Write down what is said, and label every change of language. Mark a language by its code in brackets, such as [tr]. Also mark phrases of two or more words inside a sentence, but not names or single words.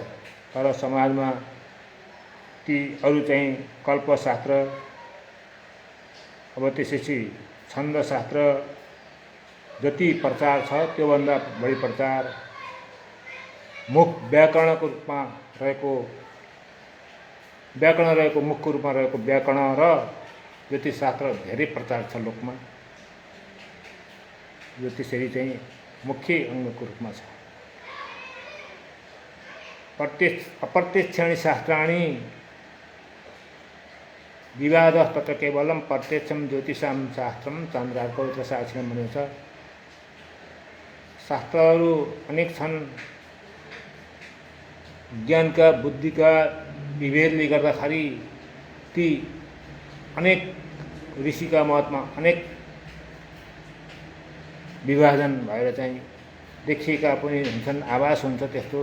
[ne] तर समाजमा ती अरू चाहिँ कल्पशास्त्र अब त्यसपछि छन्दशास्त्र जति प्रचार छ त्योभन्दा बढी प्रचार मुख व्याकरणको रूपमा रहेको मुखको रूपमा रहेको व्याकरण र ज्योतिषशास्त्र धेरै प्रचार छ लोकमा। यो त्यसरी चाहिँ मुख्य अङ्गको रूपमा छ। [sa] अप्रत्यक्षाणि शास्त्राणि विवादः तत्र केवलं प्रत्यक्षं ज्योतिषां शास्त्रम चन्द्रार्कौत्र साक्षिणं [ne] भनेको छ। शास्त्रहरू अनेक छन्। ज्ञानका बुद्धिका विभेदले गर्दाखेरि ती अनेक ऋषिका मतमा अनेक विभाजन भएर चाहिँ देखिएका पनि हुन्छन्, आभास हुन्छ त्यस्तो।